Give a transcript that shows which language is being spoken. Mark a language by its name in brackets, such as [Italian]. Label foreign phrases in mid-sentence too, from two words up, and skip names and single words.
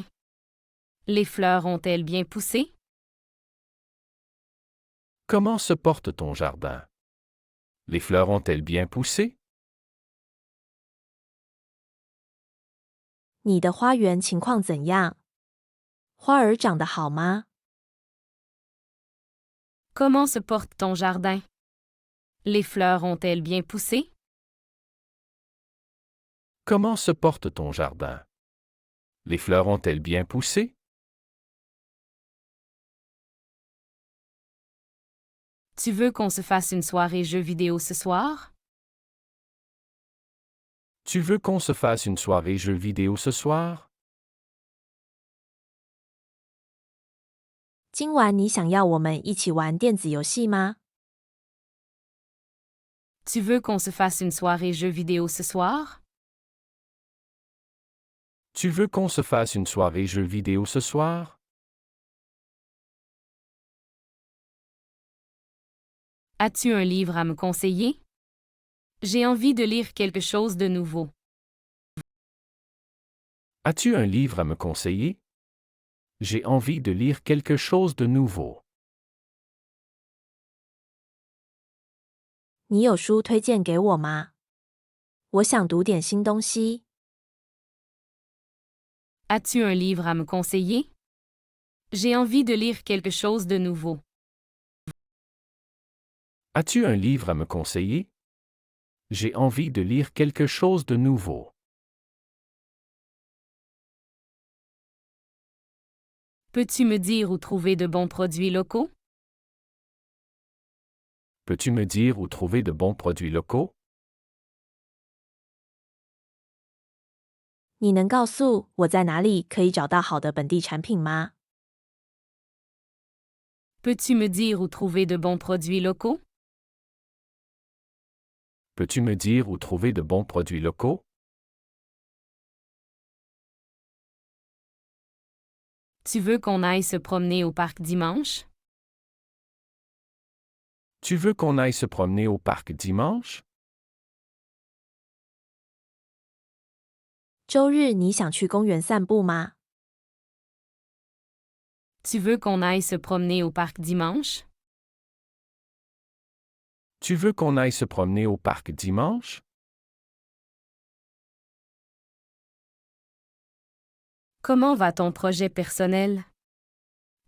[French] Les fleurs ont-elles bien poussé? Comment se porte ton jardin? Les fleurs ont-elles bien poussé? [Chinese] 你的花园情况怎样？花儿长得好吗？ [French] Comment se porte ton jardin? Les fleurs ont-elles bien poussé? Comment se porte ton jardin? Les fleurs ont-elles bien poussé? Tu veux qu'on se fasse une soirée jeux vidéo ce soir? Tu veux qu'on se fasse une soirée jeux vidéo ce soir? [Chinese] 今晚你想要我们一起玩电子游戏吗？ [French] Tu veux qu'on se fasse une soirée jeux vidéo ce soir? Tu veux qu'on se fasse une soirée jeux vidéo ce soir? As-tu un livre à me conseiller? J'ai envie de lire quelque chose de nouveau. As-tu un livre à me conseiller? J'ai envie de lire quelque chose de nouveau. [Chinese] 你有书推荐给我吗？我想读点新东西。 [French] As-tu un livre à me conseiller? J'ai envie de lire quelque chose de nouveau. As-tu un livre à me conseiller? J'ai envie de lire quelque chose de nouveau. Peux-tu me dire où trouver de bons produits locaux? Peux-tu me dire où trouver de bons produits locaux? [Chinese] 你能告诉我在哪里可以找到好的本地产品吗？ [French] Peux-tu me dire où trouver de bons produits locaux? Peux-tu me dire où trouver de bons produits locaux? Tu veux qu'on aille se promener au parc dimanche? Tu veux qu'on aille se promener au parc dimanche? [Chinese] 周日你想去公园散步吗？ [French] Tu veux qu'on aille se promener au parc dimanche? Tu veux qu'on aille se promener au parc dimanche? Comment va ton projet personnel?